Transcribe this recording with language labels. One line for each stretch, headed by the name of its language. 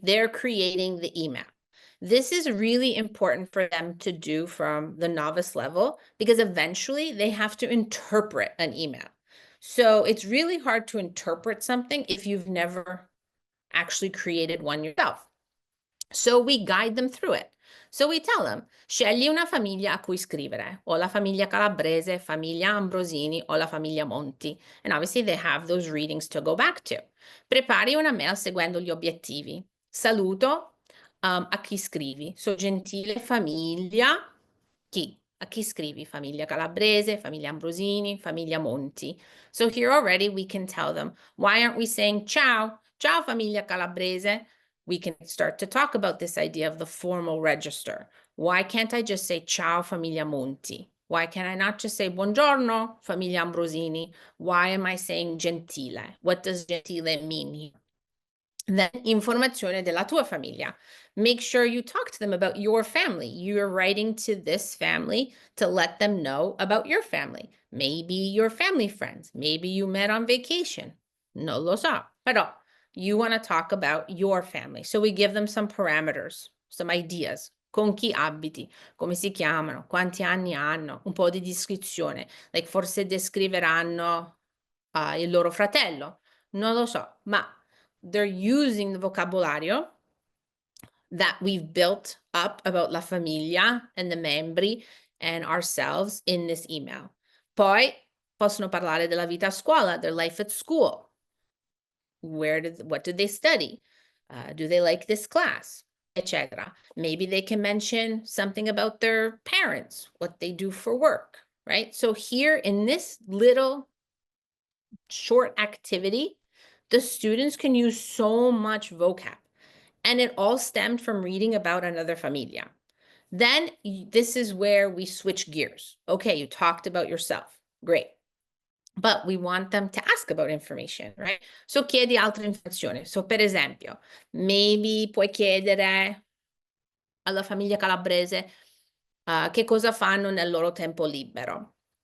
English: They're creating the email. This is really important for them to do from the novice level because eventually they have to interpret an email. So it's really hard to interpret something if you've never actually created one yourself. So we guide them through it.
Italian: So we tell them, scegli una famiglia a cui scrivere, o la famiglia Calabrese, famiglia Ambrosini, o la famiglia Monti.
English: And obviously they have those readings to go back to.
Italian: Prepari una mail seguendo gli obiettivi. Saluto a chi scrivi. So gentile famiglia, chi? A chi scrivi? Famiglia Calabrese, famiglia Ambrosini, famiglia Monti.
English: So here already we can tell them, why aren't we saying ciao?
Italian: Ciao famiglia Calabrese.
English: We can start to talk about this idea of the formal register. Why can't I just say ciao famiglia Monti? Why can I not just say buongiorno famiglia Ambrosini? Why am I saying gentile? What does gentile mean here?
Italian: Then informazione della tua famiglia.
English: Make sure you talk to them about your family. You're writing to this family to let them know about your family. Maybe your family friends. Maybe you met on vacation. Non lo so. Però you want to talk about your family. So we give them some parameters, some ideas.
Italian: Con chi abiti, come si chiamano, quanti anni hanno, un po' di descrizione. Like forse descriveranno il loro fratello.
English: Non lo so, ma they're using the vocabolario that we've built up about la famiglia and the membri and ourselves in this email.
Italian: Poi possono parlare della vita a scuola, their life at school.
English: What did they study? Do they like this class? Etc. Maybe they can mention something about their parents, what they do for work, right? So here in this little short activity, the students can use so much vocab, and it all stemmed from reading about another familia. Then this is where we switch gears. Okay, you talked about yourself. Great. But we want them to ask about information, right?
Italian: So chiedi altre informazioni. So per esempio, maybe puoi chiedere alla famiglia calabrese che cosa fanno nel loro tempo libero.